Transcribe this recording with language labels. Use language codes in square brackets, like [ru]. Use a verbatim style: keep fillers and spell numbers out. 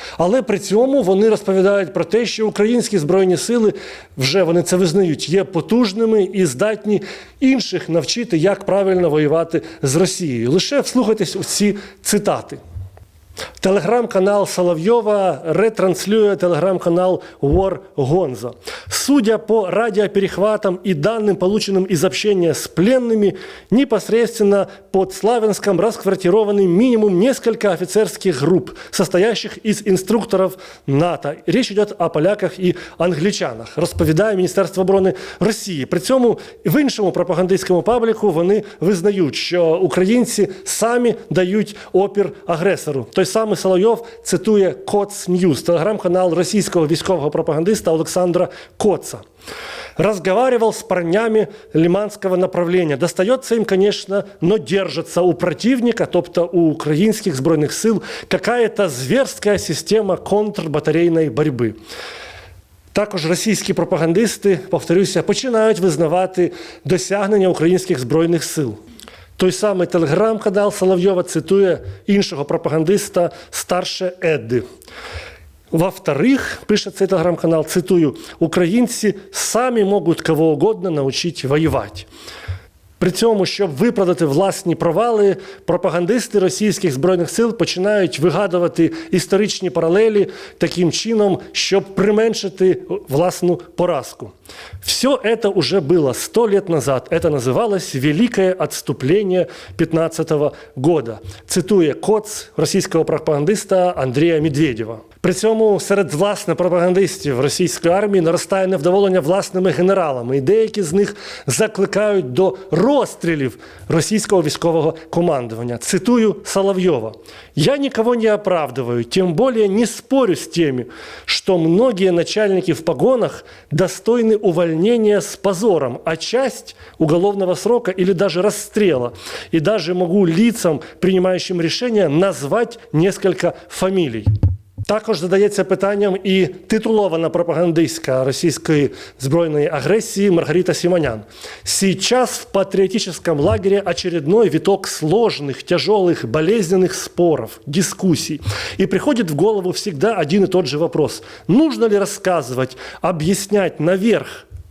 [uk] Але при цьому вони розповідають про те, що українські збройні сили, вже вони це визнають, є потужними і здатні інших навчити, як правильно воювати з Росією. Лише вслухайтесь у ці цитати. Телеграм-канал Соловйова ретранслює телеграм-канал War Gonzo. [ru] Судя по радиоперехватам и данным, полученным из общения с пленными, непосредственно под Славянском расквартированы минимум несколько офицерских групп, состоящих из инструкторов НАТО. Речь идет о поляках и англичанах, [uk] розповідає Міністерство оборони Росії. При цьому в іншому пропагандистському пабліку вони визнають, що українці самі дають опір агресору. Той самий Соловйов цитує Коц Ньюз, телеграм-канал російського військового пропагандиста Олександра Коца. [ru] Разговаривал с парнями лиманского направления. Достается им, конечно, но держится у противника, [uk] тобто [ru] у украинских [uk] збройних сил, [ru] какая-то зверская система контрбатарейной борьбы. [uk] Також російські пропагандисти, повторюся, починають визнавати досягнення українських збройних сил. Той самий телеграм-канал Соловйова цитує іншого пропагандиста «Старше Едди». [ru] Во-вторых, пишет [uk] цей телеграм-канал, цитую, «Українці самі можуть [ru] кого угодно [uk] навчити воювати». При цьому, щоб виправдати власні провали, пропагандисти російських збройних сил починають вигадувати історичні паралелі таким чином, щоб применшити власну поразку. [ru] Все это уже было сто лет назад. Это называлось «Великое отступление пятнадцатого года», [uk] цитує Коц російського пропагандиста Андрія Медведєва. При цьому серед власне пропагандистів російської армії наростає невдоволення власними генералами, і деякі з них закликають до розстрілів російського військового командування. Цитую Соловйова. [ru] «Я никого не оправдываю, тем более не спорю с теми, что многие начальники в погонах достойны увольнения с позором, а часть уголовного срока или даже расстрела. И даже могу лицам, принимающим решения, назвать несколько фамилий». [uk] Також задається питанням і титулована пропагандистка російської збройної агресії Маргарита Симонян. [ru] «Сейчас в патриотическом лагере очередной виток сложных, тяжелых, болезненных споров, дискуссий. И приходит в голову всегда один и тот же вопрос. Нужно ли рассказывать, объяснять наверх,